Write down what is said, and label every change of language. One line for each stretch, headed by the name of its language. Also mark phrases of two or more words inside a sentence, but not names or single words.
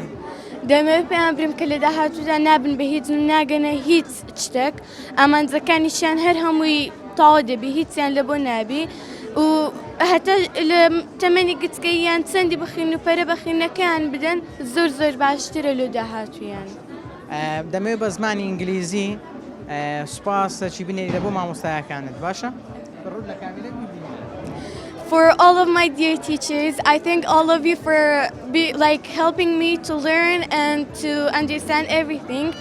Central Kurdish: دەمەوێت پێیان برم کە لە داهاتوودا نابن بە هیچ ناگەنە هیچ شتێک ئامانجەکانیشیان هەر هەمووی تاوا دەبی هیچیان لە بۆ نابی و هەتا لە تەمەنی گچکەییان چەندی بخین و پەرە بەخینەکەیان بدەن زۆر زۆر باشترە لە داهاتوویان دەمەوێت بە زمانی ئینگلیزی سوپاس چی بنێری لە بۆ مامۆستایەکانت باشە ڕوود لە کامێرە بیبینی
English: For all of my dear teachers, I thank all of you for helping me to learn and to understand everything.